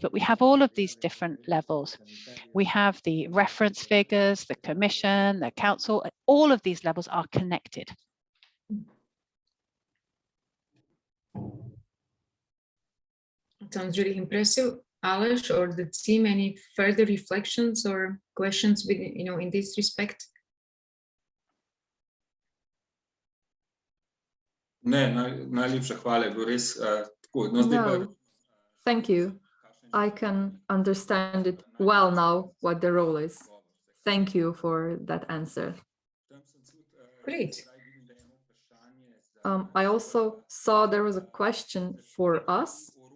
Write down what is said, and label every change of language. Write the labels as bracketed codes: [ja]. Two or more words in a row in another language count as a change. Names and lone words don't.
[en] But we have all of these different levels. We have the reference figures, the commission, the council, all of these levels are connected. Sounds really impressive. Aleš or the team, any further reflections or questions with, in this respect? [sl] Ne, najlepša hvala, je bilo res tako. No, zdaj pa, [en] No, thank you. I can understand it well now what the role is. Thank you for that answer. Great. I also saw there was a question for us.